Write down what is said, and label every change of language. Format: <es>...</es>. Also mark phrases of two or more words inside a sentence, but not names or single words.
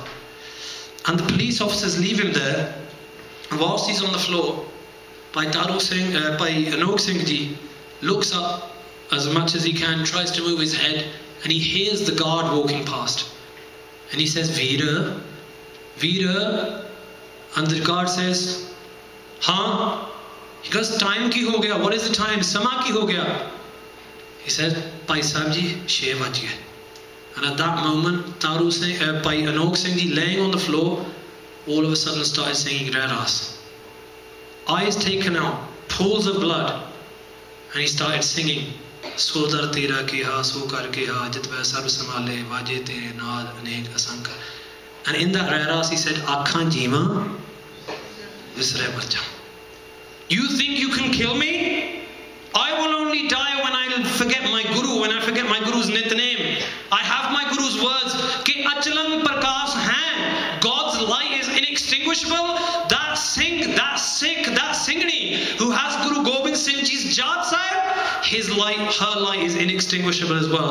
<en>And the police officers leave him there, and whilst he's on the floor, Bhai Anok Singh Ji looks up as much as he can, tries to move his head, and he hears the guard walking past. And he says, Veera, Veera. And the guard says, Haan? He goes,</en> <pa>time ki ho gaya?</pa> <en>What is the time?</en> <pa>ਸਮਾਂ ਕੀ ਹੋ ਗਿਆ?</pa> <en>He said, Bhai Sahibji,</en> <pa>6 ਵੱਜ ਗਏ.</pa> <en>And at that moment, Bhai Anok Singh Ji, laying on the floor, all of a sudden started singing Rehras. Eyes taken out, pools of blood, and he started singing</en> <pa>ਸੋਦਰੁ ਤੇਰਾ ਕੇਹਾ, ਸੋ ਘਰੁ ਕੇਹਾ, ਜਿਤੁ ਬਹਿ ਸਰਬ ਸਮਾਲੇ, ਵਾਜੇ ਤੇਰੇ ਨਾਦ ਅਨੇਕ ਅਸੰਖਾ.</pa> <en>And in that Rehras he said,</en> <pa>ਆਖਾ ਜੀਵਾ, ਵਿਸਰੈ ਮਰਿ ਜਾਉ.</pa> <en>You think you can kill me? I will only die when I forget my Guru, when I forget my Guru's nitnem. I have my Guru's words,</en> <pa>ਕਿ ਅਚਲੰਗ ਪ੍ਰਕਾਸ਼ ਹੈਂ.</pa> <en>God's light is inextinguishable. That Sikh, that Singhni who has Guru Gobind Singh Ji's Jat Sahib, his light, her light is inextinguishable as well.</en>